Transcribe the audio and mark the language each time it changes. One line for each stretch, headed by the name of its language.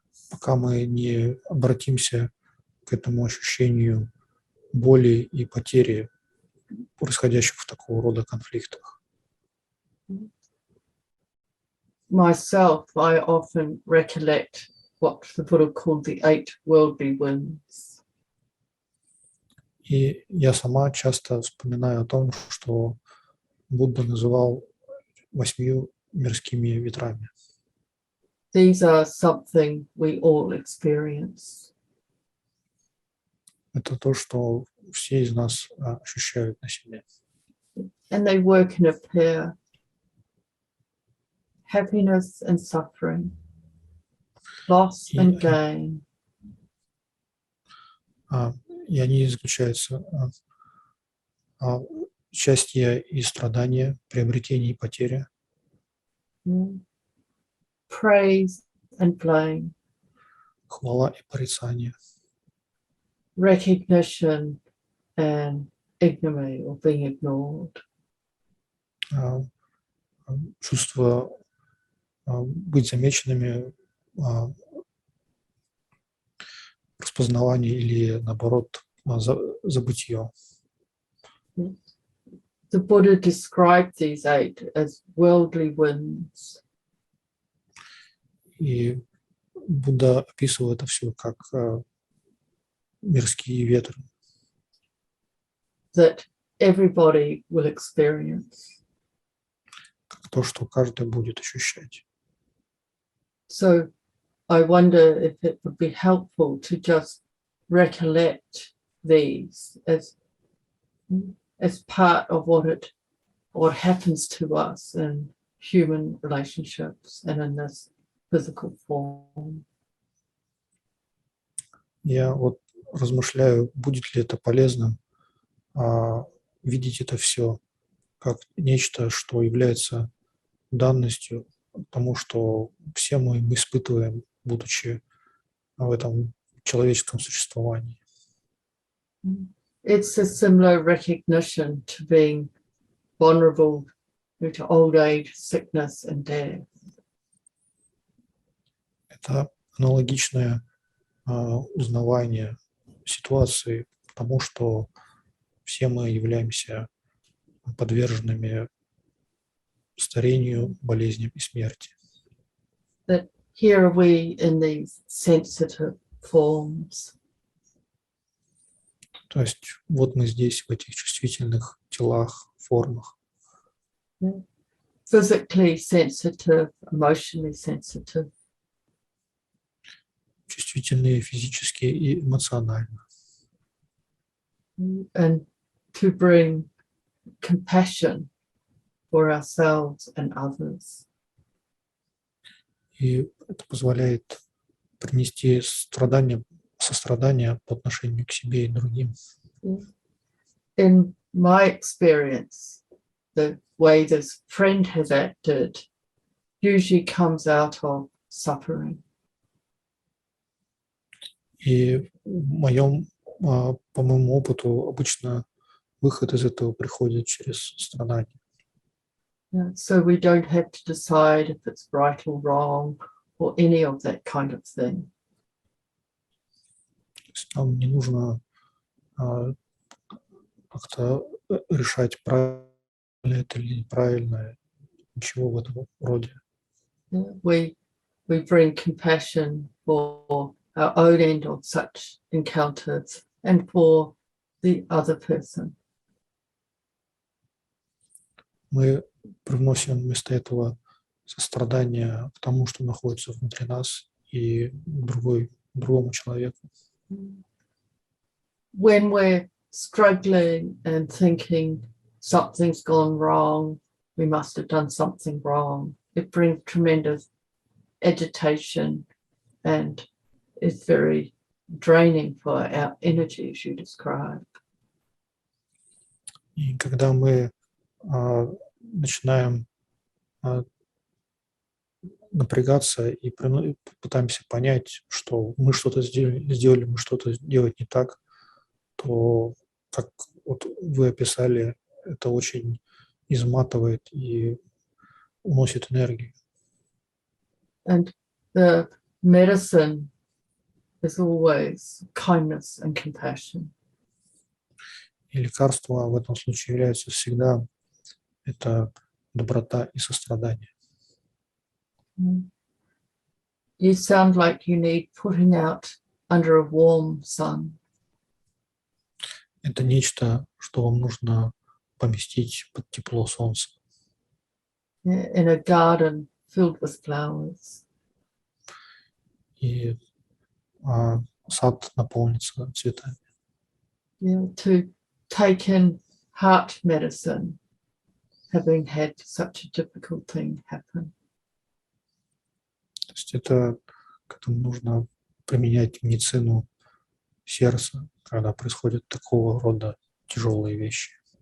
Russian: Пока мы не обратимся к этому ощущению боли и потери, происходящих в такого рода конфликтах.
English: Myself, I often recollect what the Buddha called the 8 worldly winds.
Russian: И я сама часто вспоминаю о том, что Будда называл 8 мирскими ветрами.
English: These are something we all experience.
Russian: Это то, что все из нас ощущают на себе.
English: And they work in a pair. Happiness and suffering, loss and gain.
Russian: И они заключаются счастье и страдания, приобретение и потеря.
English: Praise and blame.
Russian: Хвала и порицание.
English: Recognition and ignominy or being ignored.
Russian: Чувство быть замеченными, распознавание или, наоборот, забытье.
English: The Buddha described these 8 as worldly winds.
Russian: И Будда описывал это все как мирские ветры,
English: that everybody will experience.
Russian: как то, что каждый будет ощущать.
English: So I wonder if it would be helpful to just recollect these as part of what happens to us in human relationships and in this physical form.
Russian: Я вот размышляю, будет ли это полезным видеть это все как нечто, что является данностью тому, что все мы испытываем, будучи в этом человеческом существовании.
English: It's a similar recognition to being vulnerable to old age, sickness, and death.
Russian: Это аналогичное узнавание ситуации тому, что все мы являемся подверженными старению, болезням и смерти.
English: That here are we in these sensitive forms.
Russian: То есть вот мы здесь, в этих чувствительных телах, формах.
English: Physically sensitive, emotionally sensitive.
Russian: Чувствительные физически и эмоционально.
English: And to bring compassion for ourselves and others.
Russian: И это позволяет принести сострадание по отношению к себе и другим.
English: In my experience, the way this friend has acted usually comes out of suffering.
Russian: И по моему опыту, обычно выход из этого приходит через страдания.
English: Yeah, so we don't have to decide if it's right or wrong or any of that kind of thing.
Russian: То есть нам не нужно как-то решать, правильно это или неправильно, ничего в этом роде.
English: Yeah, we bring compassion for our own end of such encounters and for the other person.
Russian: Мы привносим вместо этого сострадание к тому, что находится внутри нас, и другому человеку.
English: When we're struggling and thinking something's gone wrong, we must have done something wrong, it brings tremendous agitation and is very draining for our energy, as you described.
Russian: И когда мы начинаем напрягаться и пытаемся понять, что мы что-то сделали, мы что-то делать не так, то, как вот вы описали, это очень изматывает и уносит энергию.
English: And the medicine is always kindness and compassion.
Russian: И лекарство в этом случае является всегда это доброта и сострадание.
English: You sound like you need putting out under a warm sun.
Russian: Это нечто, что вам нужно поместить под тепло солнца.
English: In a garden filled with flowers.
Russian: И сад наполнится цветами.
English: Yeah, to take in heart medicine, having had such a difficult thing happen.
Russian: То есть это к этому нужно применять медицину сердца, когда происходят такого рода тяжелые вещи.